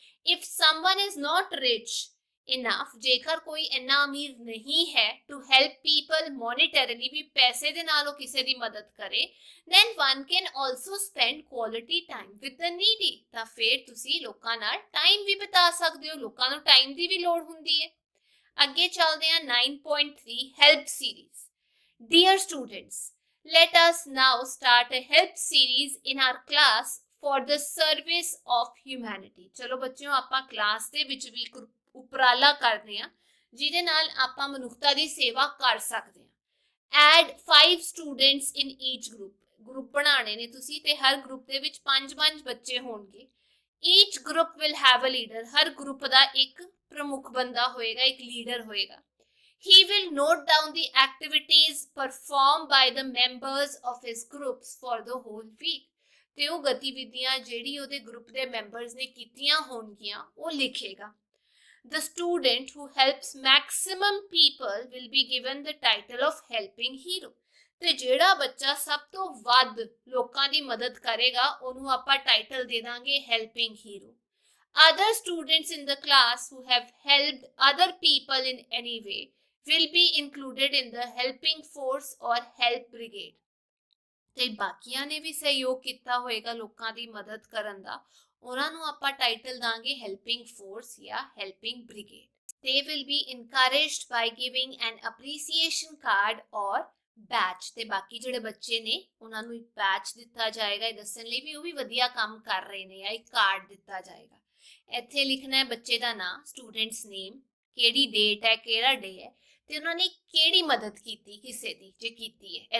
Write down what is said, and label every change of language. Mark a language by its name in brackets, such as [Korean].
[English] if someone is not rich enough, [Punjabi] ਜੇਕਰ ਕੋਈ ਇੰਨਾ ਅਮੀਰ ਨਹੀਂ ਹੈ [English] to help people monetarily, [Punjabi] ਵੀ ਪੈਸੇ ਦੇ ਨਾਲ ਉਹ ਕਿਸੇ ਦੀ ਮਦਦ ਕਰੇ, [English] then one can also spend quality time with the needy, [Punjabi] ਤਾਂ ਫਿਰ ਤੁਸੀਂ ਲੋਕਾਂ ਨਾਲ ਟਾਈਮ ਵੀ ਬਿਤਾ ਸਕਦੇ ਹੋ, ਲੋਕਾਂ ਨੂੰ ਟਾਈਮ ਦੀ ਵੀ ਲੋੜ ਹੁੰਦੀ ਹੈ। ਅੱਗੇ ਚੱਲਦੇ ਹਾਂ 9.3 help series। [English] dear students, let us now start a help series in our class for the service of humanity। [Punjabi] ਚਲੋ ਬੱਚਿਓ, ਆਪਾਂ ਕਲਾਸ ਦੇ ਵਿੱਚ ਵੀ ਉਪਰਾਲਾ ਕਰਦੇ ਹਾਂ ਜਿਹਦੇ ਨਾਲ ਆਪਾਂ ਮਨੁੱਖਤਾ ਦੀ ਸੇਵਾ ਕਰ ਸਕਦੇ ਹਾਂ। [English] add 5 students in each group [Punjabi] ਬਣਾਉਣੇ ਨੇ ਤੁਸੀਂ, ਤੇ ਹਰ ਗਰੁੱਪ ਦੇ ਵਿੱਚ 5 ਬੱਚੇ ਹੋਣਗੇ। [English] each group will have a leader, [Punjabi] Har group ਦਾ ਇੱਕ ਪ੍ਰਮੁੱਖ ਬੰਦਾ ਹੋਏਗਾ, ਇੱਕ ਲੀਡਰ ਹੋਏਗਾ। [English] he will note down the activities performed by the members of his groups for the whole week, [Punjabi] ਤੇ ਉਹ ਗਤੀਵਿਧੀਆਂ ਜਿਹੜੀ ਉਹਦੇ ਗਰੁੱਪ ਦੇ ਮੈਂਬਰਸ ਨੇ ਕੀਤੀਆਂ ਹੋਣਗੀਆਂ ਉਹ ਲਿਖੇਗਾ। [English] The student who helps maximum people will be given the title of helping hero, [Punjabi] ਤੇ ਜਿਹੜਾ ਬੱਚਾ ਸਭ ਤੋਂ ਵੱਧ ਲੋਕਾਂ ਦੀ ਮਦਦ ਕਰੇਗਾ ਉਹਨੂੰ ਆਪਾਂ ਟਾਈਟਲ ਦੇ ਦਾਂਗੇ [English] helping hero। other students in the class who have helped other people in any way will be included in the helping force or help brigade, [Punjabi] ਤੇ ਬਾਕੀਆਂ ਨੇ ਵੀ ਸਹਿਯੋਗ ਕੀਤਾ ਹੋਏਗਾ ਲੋਕਾਂ ਦੀ ਮਦਦ ਕਰਨ ਦਾ, ਉਹਨਾਂ ਨੂੰ ਆਪਾਂ ਟਾਈਟਲ ਦਾਂਗੇ [English] Helping force ਜਾਂ helping brigade. they will be encouraged by giving an appreciation card or badge, [Punjabi] ਤੇ ਬਾਕੀ ਜਿਹੜੇ ਬੱਚੇ ਨੇ ਉਹਨਾਂ ਨੂੰ ਇੱਕ ਬੈਚ ਦਿੱਤਾ ਜਾਏਗਾ ਇਹ ਦੱਸਣ ਲਈ ਵੀ ਉਹ ਵੀ ਵਧੀਆ ਕੰਮ ਕਰ ਰਹੇ ਨੇ, ਜਾਂ ਇੱਕ ਕਾਰਡ ਦਿੱਤਾ ਜਾਏਗਾ। ਇੱਥੇ ਲਿਖਣਾ ਹੈ ਬੱਚੇ ਦਾ ਨਾਮ, ਸਟੂਡੈਂਟਸ ਨੇਮ, ਕਿਹੜੀ ਡੇਟ ਹੈ, ਕਿਹੜਾ ਡੇ ਹੈ, ਤੇ ਉਹਨਾਂ ਨੇ ਕਿਹੜੀ ਮਦਦ ਕੀਤੀ ਕਿਸੇ ਦੀ ਜੇ ਕੀਤੀ ਹੈ।